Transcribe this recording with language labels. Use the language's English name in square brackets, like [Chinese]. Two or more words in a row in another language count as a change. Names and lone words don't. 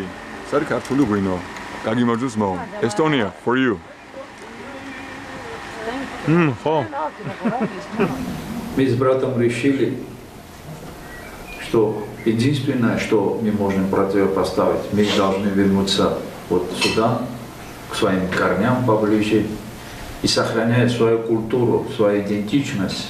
[Georgian] ეს არის ქართული ღვინო. გაგიმარჯოს მო. [English] Estonia, for you. [Georgian] Ხო. [Russian] Мы с братом решили, что единственное, что мы можем противопоставить, мы должны вернуться вот сюда, к своим корням поближе, и сохранять свою культуру, свою идентичность.